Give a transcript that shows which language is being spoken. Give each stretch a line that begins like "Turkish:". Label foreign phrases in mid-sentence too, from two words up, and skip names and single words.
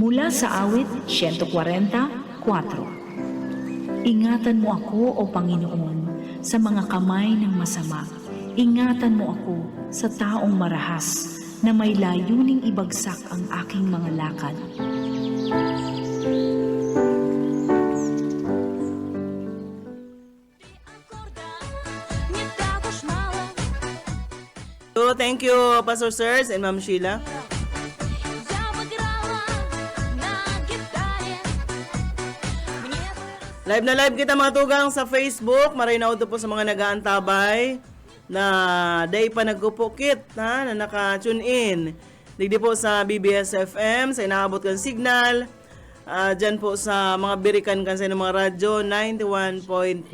Filipino: Mula sa awit 144. Ingatan mo ako, O Panginoon, sa mga kamay ng masama. Ingatan mo ako sa taong marahas na may layuning ibagsak ang aking mga lakad.
Russian: Не так уж мало.
English: So, thank you, Pastor Sirs and Ma'am Sheila.
Russian: Я бы играла на гитаре. Мне бы
Bikol: Live na live kita mga tugang sa Facebook. Maray na po sa mga nag-aantabay na day pa nagkupukit na naka-tune in. Digdi po sa BBS FM, sa inaabot kang signal. Dyan po sa mga birikan kan sa mga radyo, 91.9.